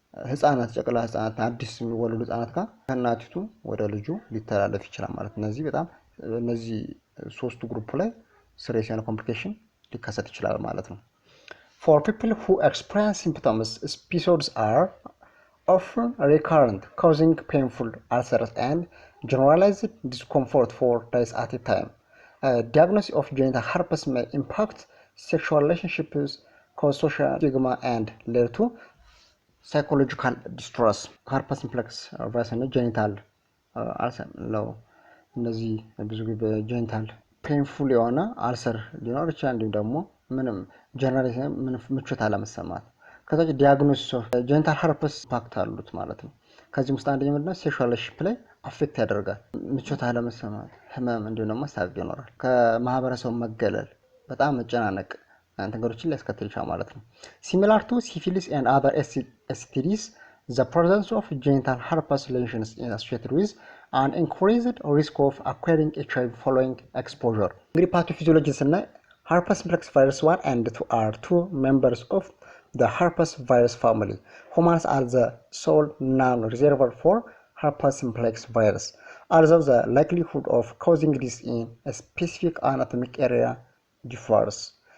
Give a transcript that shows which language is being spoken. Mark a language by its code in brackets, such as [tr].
[am] ህፃናት ጨቅላ ህፃናት አዲስ የሚወለዱ ህፃናት ጋር ከእናቲቱ ወደ ልጁ ሊተላለፍ ይችላል ማለት ነው። እነዚህ ሶስቱ ግሩፕ ላይ serious የሆነ ኮምፕሊኬሽን ሊከሰት ይችላል ማለት ነው። [en] For people who experience symptoms, episodes are often recurrent, causing painful ulcers and generalized discomfort for days at a time. Diagnosis of genital herpes may impact sexual relationships, cause social stigma, and lead to psychological distress. Herpes simplex virus and genital ulcer [am] ነው። እነዚህ ብዙ ጊዜ በጀኒታል ፔንፉል የሆነ አልሰር ሊኖር ይችላል እንዲሁም ደግሞ ምንም ጀነራሊ ምቾት አለመሰማት ከዛች [en] ዲያግኖሲስ ኦፍ ጀኒታል ሄርፐስ ኢምፓክት [am] አሉት ማለት ነው። ከዚህ ውስጥ አንደኛው ምንድነው ሴክሹዋል ሪሌሽንሺፕ ላይ አፌክት ያደርጋል። ምቾት አለመሰማት፣ ህመም እንዲሁም ደግሞ ሳግ ይኖራል። ከማህበረሰቡ መገለል፣ በጣም መጨናነቅ ነገሮችን ሊያስከትል ይችላል ማለት ነው። [en] Similar to syphilis and other STDs, the presence of genital herpes lesions is associated with an increased risk of acquiring HIV following exposure. [am] እንግዲህ ፓቶፊዚዮሎጂ ስናይ [en] herpes simplex virus 1 and 2 are two members of the herpes virus family. Humans are the sole known reservoir for herpes simplex virus. Although the likelihood of causing this in a specific anatomic area differs.